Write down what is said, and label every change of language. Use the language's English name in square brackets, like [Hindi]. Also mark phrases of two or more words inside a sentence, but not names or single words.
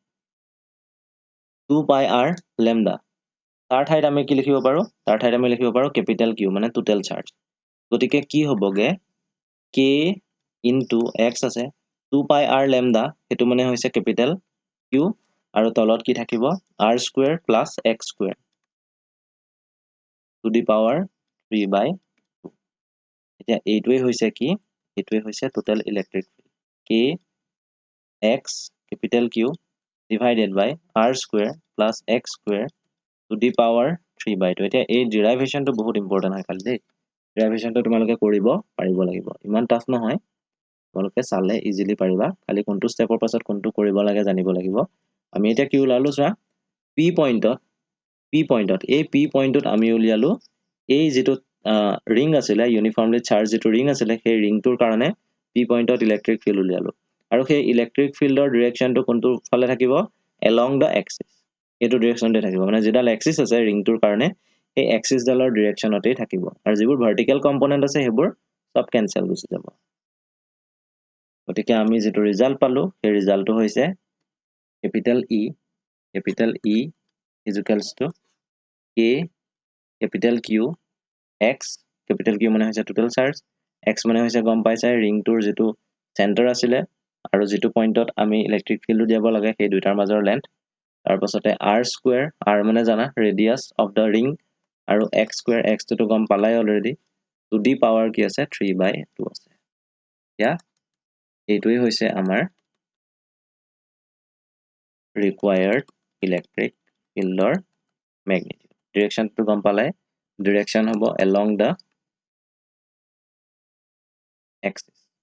[Assamese] 2 পাই [English] r lambda [Assamese] তাৰ ঠাইত আমি কি লিখিব পাৰো তাৰ ঠাইত আমি লিখিব পাৰো [English] capital Q [Assamese] মানে [English] total charge [Assamese] গতিকে কি হ'বগে [English] k into x [Assamese] আছে 2 পাই [English] r lambda [Assamese] হেতু মানে হৈছে [English] capital Q [Assamese] আৰু তলত কি থাকিব [English] r square plus x square to the power 3/2 [Assamese] এতিয়া এইটোৱে হৈছে কি এইটোৱে হৈছে টোটাল ইলেক্ট্ৰিক [English] k x capital Q divided by r square plus x square to the power 3/2 [Assamese] এতিয়া এই ডেৰিভেশনটো বহুত ইম্পৰ্টেন্ট হয় খালি দেই ডেৰিভেশনটো তোমালোকে কৰিব পাৰিব লাগিব ইমান টাফ নহয় তোমালোকে চালে ইজিলি পাৰিবা খালি কোনটো স্টেপৰ পাছত কোনটো কৰিব লাগে জানিব লাগিব আমি এতিয়া কি উলালো চোৱা p পইণ্টত এই p পইণ্টত আমি উলিয়ালো এই যেটো ৰিং আছিলে [English] uniformly charge [Assamese] যেটো ৰিং আছিলে সেই ৰিংটোৰ কাৰণে p পইণ্টত [English] electric field [Assamese] উলিয়ালো আৰু সেই [English] electric fieldৰ [Assamese] ডাইৰেকশনটো কোনটো ফালে থাকিব [English] along the axis [Assamese] এটো ডাইৰেকশনতে থাকিব মানে যেডাল এক্সিস আছে ৰিংটোৰ কাৰণে এই এক্সিস ডালৰ ডাইৰেকশনতেই থাকিব আৰু যিবোৰ [English] vertical component [Assamese] আছে হেবোৰ সব ক্যান্সেল গুচি যাব গতিকে আমি যেটো ৰিজাল্ট পালো সেই ৰিজাল্টটো হৈছে [English] capital E is equals to k capital Q x capital Q [Assamese] মানে হৈছে [English] total charge [Assamese] x মানে হৈছে গম পাইছা ৰিংটোৰ যেটো সেন্টাৰ আছিলে আৰু যেটো পইণ্টত আমি ইলেক্ট্ৰিক ফিল্ড দিয়াব লাগে সেই দুইটাৰ মাজৰ লেন্থ তাৰ পাছতে r স্কয়াৰ r মানে জানা [English] radius of the ring [Assamese] আৰু x স্কয়াৰ x টো গম পালাই অলৰেডি [English] to the power [Assamese] কি আছে 3/2 আছে ইয়া এইটোই হৈছে আমাৰ [English] required electric fieldৰ magnitude direction [Assamese] to গম পালাই direction হ'ব [English] along the axis